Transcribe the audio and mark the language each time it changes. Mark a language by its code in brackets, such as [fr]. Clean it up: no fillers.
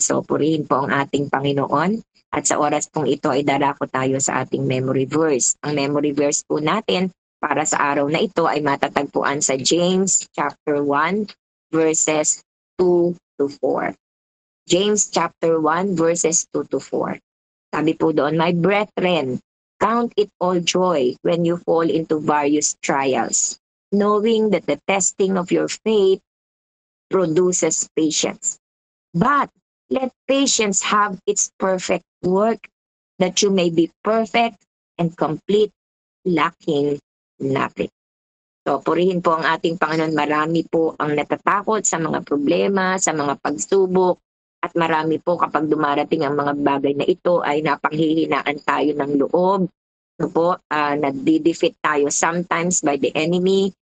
[tl] So purihin po ang ating Panginoon. At sa oras pong ito ay darako tayo sa ating memory verse. Ang memory verse po natin para sa araw na ito ay matatagpuan sa James chapter 1 verses 2 to 4. [en] James chapter 1 verses 2 to 4. [tl] Sabi po doon, [en] my brethren, count it all joy when you fall into various trials, knowing that the testing of your faith produces patience. But let patience have its perfect work, that you may be perfect and complete, lacking nothing. [tl] So, purihin po ang ating Panginoon. Marami po ang natatakot sa mga problema, sa mga pagsubok, at marami po kapag dumarating ang mga bagay na ito ay napanghihinaan tayo ng loob. No po, nadi-defeat tayo [en] sometimes by the enemy.